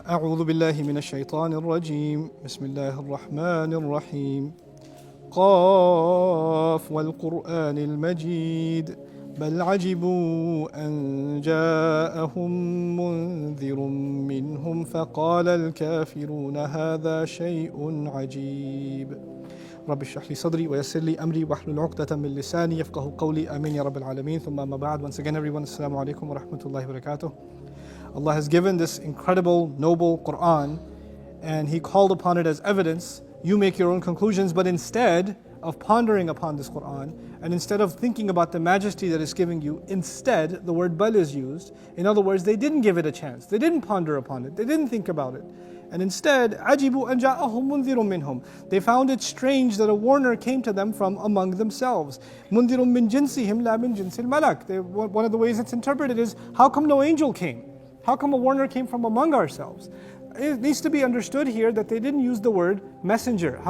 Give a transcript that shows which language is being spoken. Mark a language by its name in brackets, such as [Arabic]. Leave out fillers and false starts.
[Arabic] أعوذ بالله من الشيطان الرجيم بسم الله الرحمن الرحيم قاف والقرآن المجيد بل عجبوا أن جاءهم منذر منهم فقال الكافرون هذا شيء عجيب رب اشرح لي صدري ويسر لي أمري واحلل عقدة من لساني يفقهوا قولي آمين يا رب العالمين ثم أما بعد. [English] Once again everyone, Assalamu alaikum wa rahmatullahi wa barakatuh. Allah has given this incredible, noble Quran, and He called upon it as evidence. You make your own conclusions, but instead of pondering upon this Quran, and instead of thinking about the majesty that it's giving you, instead the word bal is used. In other words, they didn't give it a chance. They didn't ponder upon it. They didn't think about it. And instead, [Arabic] عَجِبُوا أَنْ جَاءَهُمْ مُنذِرٌ مِّنْهُمْ. [English] They found it strange that a warner came to them from among themselves. [Arabic] مُنذِرٌ مِّن جِنْسِهِمْ لَا مِن جِنْسِ الْمَلَكِ. [English] One of the ways it's interpreted is, how come no angel came? How come a warner came from among ourselves? It needs to be understood here that they didn't use the word messenger.